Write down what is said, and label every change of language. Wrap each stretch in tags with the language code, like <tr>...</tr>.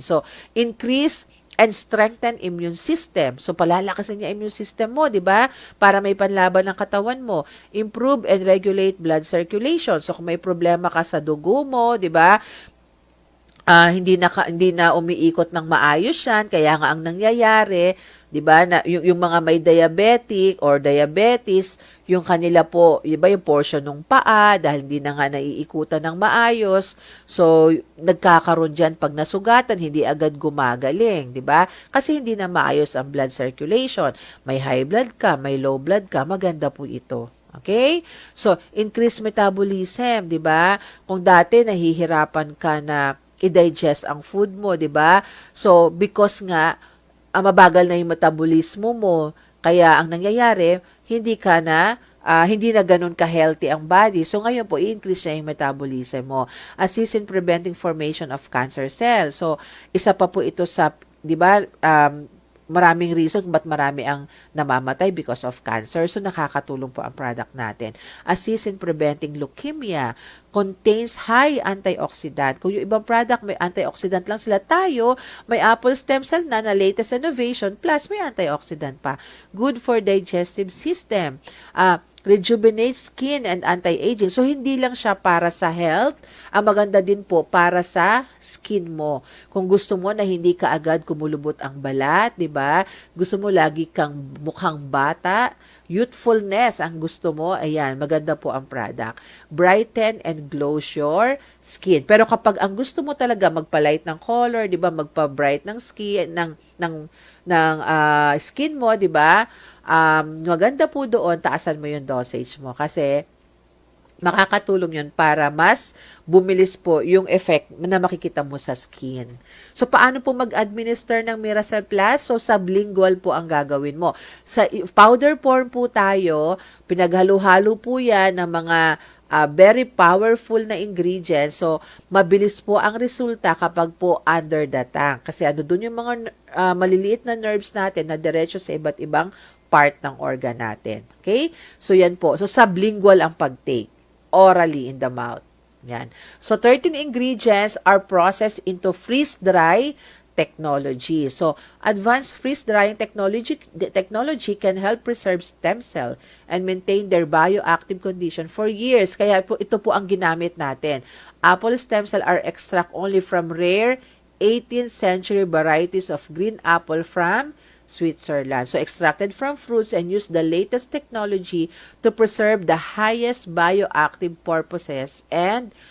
<en>So, increase and strengthen immune system.</en> <tl>So, palalakasin niya immune system mo, di ba? Para may panlaban ng katawan mo.</tl> <en>Improve and regulate blood circulation.</en> <tl>So, kung may problema ka sa dugo mo, di ba? Hindi na umiikot ng maayos yan, kaya nga ang nangyayari, 'di ba, na yung mga may diabetic or diabetes, yung kanila po, 'di ba, yung portion ng paa dahil hindi na nga naiikutan ng maayos. So, nagkakaroon diyan pag nasugatan, hindi agad gumagaling, 'di ba? Kasi hindi na maayos ang blood circulation. May high blood ka, may low blood ka, maganda po ito. Okay?</tl> <en>So, increased metabolism, 'di ba?</en> <tl>Kung dati nahihirapan ka na i-digest ang food mo, 'di ba? So, because nga mabagal na yung metabolismo mo, kaya ang nangyayari, hindi na ganun ka-healthy ang body. So, ngayon po, i-increase niya yung metabolism mo.</tl> <en>Assist in preventing formation of cancer cells.</en> <tl>So, isa pa po ito sa, 'di ba, maraming reason kung ba't marami ang namamatay because of cancer. So, nakakatulong po ang product natin.</tl> <en>Assist in preventing leukemia. Contains high antioxidant.</en> <tl>Kung yung ibang product may antioxidant lang sila, tayo may apple stem cell na latest innovation plus may antioxidant pa.</tl> <en>Good for digestive system. Rejuvenate skin and anti-aging.</en> <tl>So, hindi lang siya para sa health. Ang maganda din po para sa skin mo. Kung gusto mo na hindi ka agad kumulubot ang balat, di ba? Gusto mo lagi kang mukhang bata, youthfulness ang gusto mo, ayan, maganda po ang product.</tl> <en>Brighten and glow your skin.</en> <tl>Pero kapag ang gusto mo talaga magpa-light ng color, di ba? Magpa-bright ng skin, ng skin mo, di ba? Maganda po doon, taasan mo yung dosage mo kasi makakatulong yun para mas bumilis po yung effect na makikita mo sa skin. So, paano po mag-administer ng Miracell Plus? So, sublingual po ang gagawin mo. Sa powder form po tayo, pinaghalo-halo po yan ng mga very powerful na ingredients. So, mabilis po ang resulta kapag po</tl> <en>under the tongue.</en> <tl>Kasi ano doon yung mga maliliit na nerves natin na diretso sa iba't ibang part ng organ natin. Okay? So, yan po. So, sublingual ang pag-take.</tl> <en>Orally in the mouth.</en> <tl>Yan.</tl> <en>So, 13 ingredients are processed into freeze-dry technology. So, advanced freeze-drying technology can help preserve stem cell and maintain their bioactive condition for years.</en> <tl>Kaya po, ito po ang ginamit natin.</tl> <en>Apple stem cell are extract only from rare 18th century varieties of green apple from Switzerland. So, extracted from fruits and use the latest technology to preserve the highest bioactive purposes and</en>